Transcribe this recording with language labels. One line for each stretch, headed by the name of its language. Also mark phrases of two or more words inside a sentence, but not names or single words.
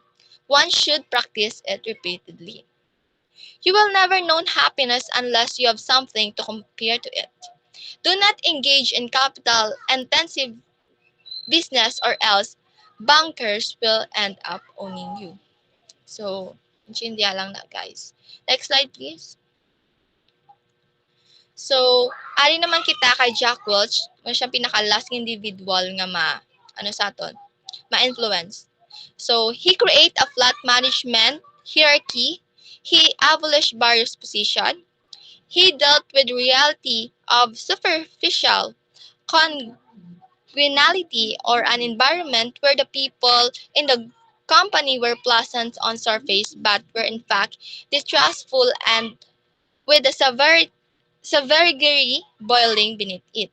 English: One should practice it repeatedly. You will never know happiness unless you have something to compare to it. Do not engage in capital intensive business or else bankers will end up owning you. So,
Hiligaynon: intindihan lang na guys.
English: Next slide please. So,
Hiligaynon: ari naman kita kay Jack Welch, mo siyang pinaka-last individual nga ano sa aton, ma-influence.
English: So, he create a flat management hierarchy. He abolished various position. He dealt with reality of superficial congeniality or an environment where the people in the company were pleasant on surface but were in fact distrustful and with the severity boiling beneath it.